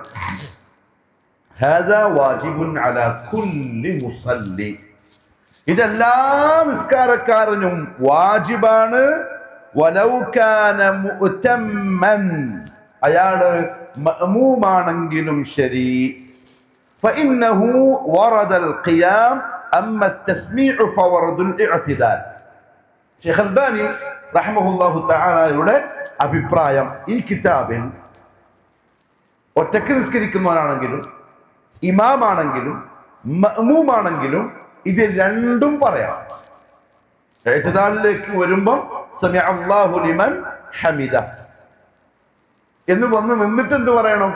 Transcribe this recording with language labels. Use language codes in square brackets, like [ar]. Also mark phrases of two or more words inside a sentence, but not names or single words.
[ar] هذا واجب على كل مصل, [ml] ഇതെല്ലാ നിസ്കാരക്കാരനും വാജിബാണ്. [ar] ولو كان مؤتما, [ml] അയാള് മഅ്മൂമാണെങ്കിലും ശരി. [ar] فإنه ورد القيام أما التسميع فورد الاعتدال. [ml] ഷെയ്ഖ് അൽബാനി [ar] رحمه الله تعالى [ml] അഭിപ്രായം, ഈ കിതാബിൽ ഒറ്റക്ക് നിസ്കരിക്കുന്നവനാണെങ്കിലും ഇമാമാണെങ്കിലും മഅ്മൂമാണെങ്കിലും ഇത് രണ്ടും പറയാം. ഇഅ്തിദാലിലേക്ക് വരുമ്പം [ar] سمع الله لمن حمده [ml] എന്ന് വന്ന് നിന്നിട്ട് എന്ത് പറയണം?